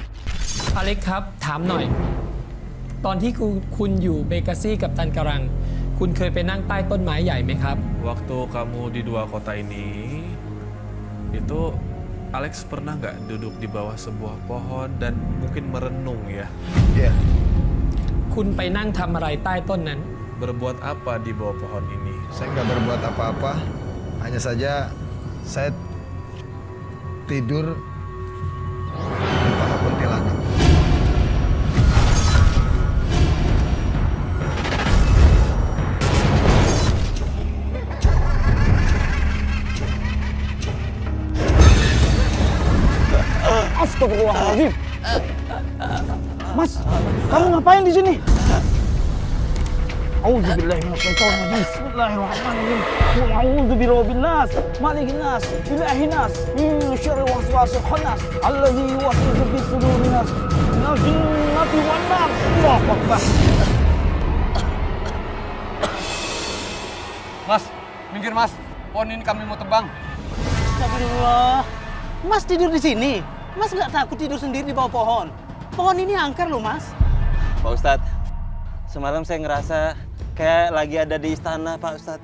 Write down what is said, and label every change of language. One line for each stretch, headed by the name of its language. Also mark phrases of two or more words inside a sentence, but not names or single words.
Thai: อเล็กครับถามหน่อย ตอนที่คุณอยู่เบเกอซี่กับตันการังคุณเคยไปนั่งใต้ต้นไม้ใหญ่ไหมครับ
Indonesian: Waktu kamu di 2 kota ini, itu Alex pernah nggak duduk di bawah sebuah pohon dan mungkin merenung ya? Iya.
Thai: คุณไปนั่งทำอะไรใต้ต้นนั้น
Indonesian: Berbuat apa di bawah pohon ini? Saya nggak berbuat apa-apa. Hanya saja saya tidur di paha kuntilanak. Astagfirullahaladzim. Mas, kamu ngapain di sini?
Arabic: أعوذ بالله من الشيطان الرجيم. بسم الله الرحمن الرحيم قل أعوذ برب الناس ملك الناس إله الناس من شر الوسواس الخناس الذي يوسوس في صدور الناس من الجنة والناس. الله أكبر.
Indonesian: Mas, minggir mas. Pohon ini kami mau tebang. Astagfirullah. Mas tidur di sini? Mas nggak takut tidur sendiri di bawah pohon? Pohon ini angker loh, Mas. Pak Ustadz, semalam saya ngerasa kayak lagi ada di istana, Pak Ustadz.